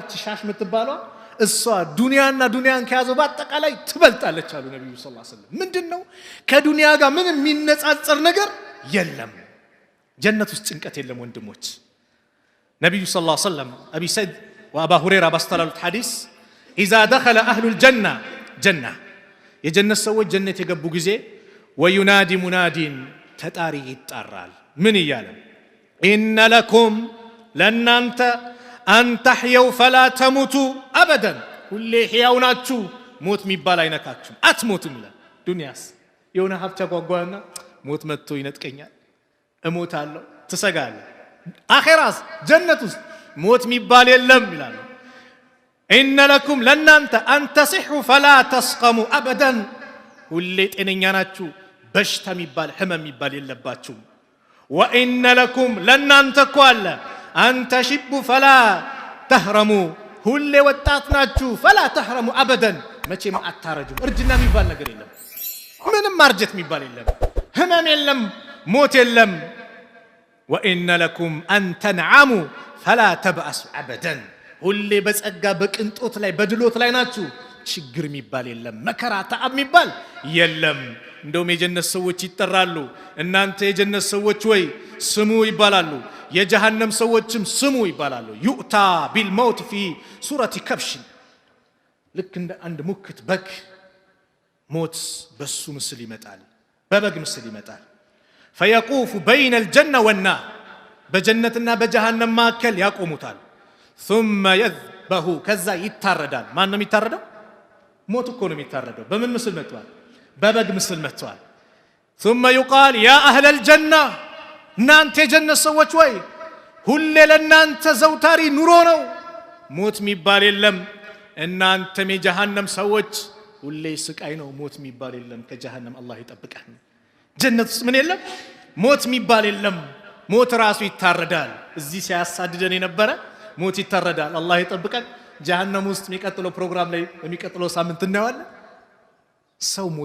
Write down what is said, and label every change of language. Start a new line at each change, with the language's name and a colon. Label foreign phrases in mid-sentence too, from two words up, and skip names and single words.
Amharic: እቺ ሻሽ የምትባለው እሷ ዱንያና ዱንያን ከያዘው ባጠቃላይ ትበልጣለች አሉ ነብዩ
Arabic: صلى الله عليه وسلم።
Amharic: ምንድነው? ከዱንያ ጋር ምንም የሚነጻጸር ነገር የለም። ጀነት ውስጥ ጭንቀት የለም ወንድሞች። ነብዩ
Arabic: صلى الله عليه وسلم
Amharic: አቢ ሰይድ ወአባ ሁረይራ ባስተላለፉት ሐዲስ
Arabic: اذا دخل اهل الجنه جنه
Amharic: የጀነት ሰዎች ጀነት የገቡ ጊዜ
Arabic: وينادي منادين
Amharic: ተጣሪ ይጣራል። ምን ይያለ?
Arabic: ان لكم
Amharic: ለናንተ
Arabic: أن تحيوا فلا تموتوا أبدا
Amharic: ሁሌ ሕያው ናችሁ ሞት የሚባል አይነካችሁም አትሞቱም ይላል ዱንያስ የሆነ ሀብት ያጓጓና ሞት መጥቶ ይነጥቀኛል እሞታለሁ ትሰጋለህ አኺራስ ጀነት ውስጥ ሞት የሚባል የለም ይላል
Arabic: إن لكم لنانت أن تصحوا فلا تسقموا أبدا
Amharic: ሁሌ ጤነኛ ናችሁ በሽታ የሚባል ህመም የሚባል የለባችሁም
Arabic: وإن لكم لنانت
Amharic: እኮ አለ
Arabic: أن تشبوا فلا تهرموا
Amharic: ሁሌ ወጣት ናችሁ
Arabic: فلا تهرموا أبدا
Amharic: መቼም አታረጁም እርጅና የሚባል ነገር የለም ምንም ማርጀት የሚባል የለም ህመም የለም ሞት የለም
Arabic: وإن لكم أن تنعموا فلا تبأسوا أبدا
Amharic: ሁሌ በጸጋ በቅንጦት ላይ በድሎት ላይ ናችሁ ችግር የሚባል የለም መከራ ተዓብ የሚባል የለም እንደውም የጀነት ሰዎች ይጠራሉ እናንተ የጀነት ሰዎች ወይ ስሙ ይባላሉ የጀሃነም ሰዎችም ስሙ ይባላሉ
Arabic: يؤتى بالموت في صورة كبش
Amharic: ልክ እንደ አንድ ሙክት በግ ሞት በሱ ምስል ይመጣል በበግ ምስል ይመጣል
Arabic: فيقوف بين الجنة والنار
Amharic: በጀነትና በጀሃነም መካከል ያቆሙታል
Arabic: ثم يذبح
Amharic: ከዛ ይታረዳል ማን ነው የሚታረደው ሞት እኮ ነው የሚታረደው በምን ምስል መጥቷል በበግ ምስል መጥቷል
Arabic: ثم يقال يا أهل الجنة
Amharic: እናንተ የጀነት ሰዎች ወይ ሁሌ ለእናንተ ዘውታሪ ኑሮ ነው ሞት የሚባል የለም እናንተም የጀሃነም ሰዎች ሁሌ ስቃይ ነው ሞት የሚባል የለም ከጀሃነም አላህ ይጠብቀን ጀነት ውስጥ ምን የለም ሞት የሚባል የለም ሞት ራሱ ይታረዳል እዚህ ሲያሳድደን የነበረ ሞት ይታረዳል አላህ ይጠብቀን ጀሃነም ውስጥ የሚቀጥለው ፕሮግራም ላይ የሚቀጥለው ሳምንት እናየዋለን ሰው